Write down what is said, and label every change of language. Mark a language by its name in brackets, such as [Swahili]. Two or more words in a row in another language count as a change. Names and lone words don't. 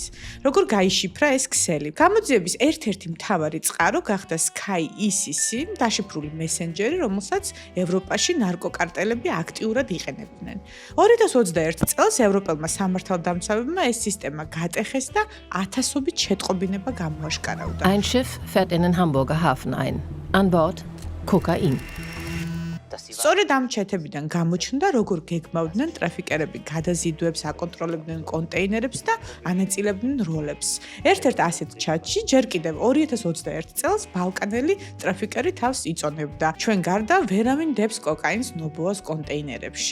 [Georgian] როგორ გაიშიფრა ეს ქსელი? გამოძიების ერთ-ერთი მთავარი წყარო გახდა Sky ECC, დაშიფრული მესენჯერი, რომელსაც ევროპაში ნარკოკარტელები აქტიურად იყენებდნენ. 2021 წელს ევროპელმა სამართალდამცავებმა ეს სისტემა გატეხეს და ათასობით შეტყობინება გამოაშკარავდა. [German] Ein Schiff fährt in den Hamburger Hafen ein. An Bord Kokain. [Georgian] სწორედ ამ ჩეთებიდან გამოჩნდა, როგორ გეგმავდნენ ტრაფიკერები გადაზიდვებს, აკონტროლებდნენ კონტეინერებს და ანაწილებდნენ როლებს. ერთ-ერთ ასეთ ჩატში ჯერ კიდევ 2021 წელს ბალკანელი ტრაფიკერი თავს იწონებდა. ჩვენ გარდა ვერავინ დებს კოკაინს Noboa-ს კონტეინერებში.